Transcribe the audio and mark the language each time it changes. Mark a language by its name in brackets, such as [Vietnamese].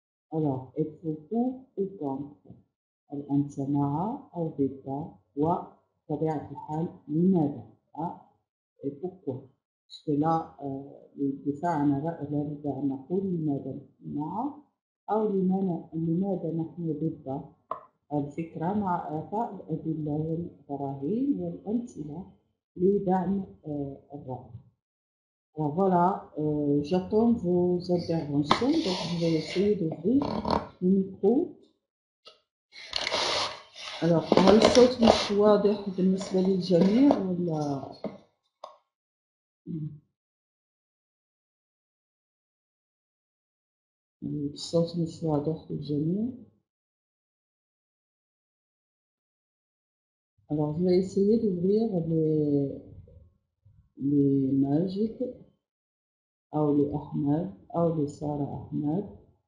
[French] Alors, êtes-vous pour ou contre؟ [Arabic] هل أنت مع أو ضد؟ وبطبيعة الحال لماذا؟ [French] et pourquoi؟ parce que là [Arabic] للدفاع عن الرأي لابد أن نقول لماذا مع أو لماذا نحن ضد الفكرة، مع إعطاء الأدلة والبراهين والأمثلة لدعم الرأي. [French] Alors voilà, j'attends vos interventions, donc je vais essayer d'ouvrir le micro. [Arabic] Alors, هل الصوت مش واضح بالنسبة للجميع ولا؟ الصوت مش واضح للجميع. [French] Alors, je vais essayer d'ouvrir les Majid, أو لأحمد، أو لسارة أحمد.